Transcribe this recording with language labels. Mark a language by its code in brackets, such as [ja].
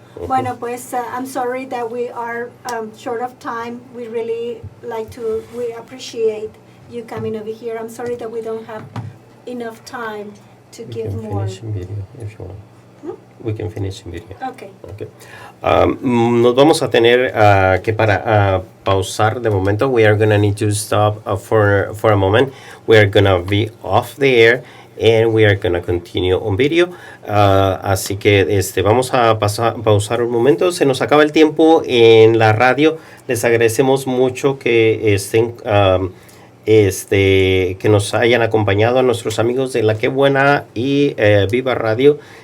[es] Bueno, pues [en] I'm sorry that we are short of time. We really we appreciate you coming over here. I'm sorry that we don't have enough time to give more. Finish in video if you want. We can finish in video. Okay. Okay. [es] Nos vamos a tener que pausar de momento. [en] We are going to need to stop for a moment. We are going to be off the air and we are going to continue on video. [es] Así que vamos a pausar un momento. Se nos acaba el tiempo en la radio. Les agradecemos mucho que estén que nos hayan acompañado a nuestros amigos de La Qué Buena y Viva Radio.